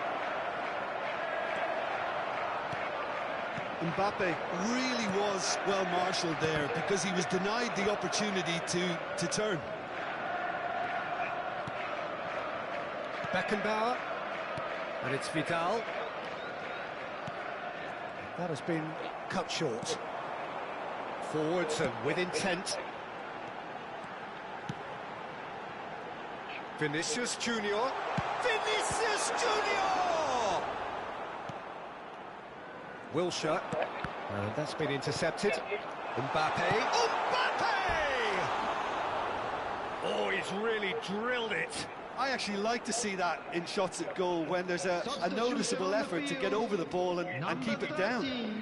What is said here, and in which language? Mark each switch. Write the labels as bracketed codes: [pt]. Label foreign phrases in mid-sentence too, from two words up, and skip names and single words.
[en] Mbappe really was well marshalled there because he was denied the opportunity to turn. Beckenbauer, and it's Vidal. That has been cut short. Forwards and with intent. Vinicius Junior. Vinicius Junior! Wilshere, that's been intercepted. Mbappe. Mbappe! Oh, he's really drilled it. I actually like to see that in shots at goal when there's a noticeable effort to get over the ball and keep it down.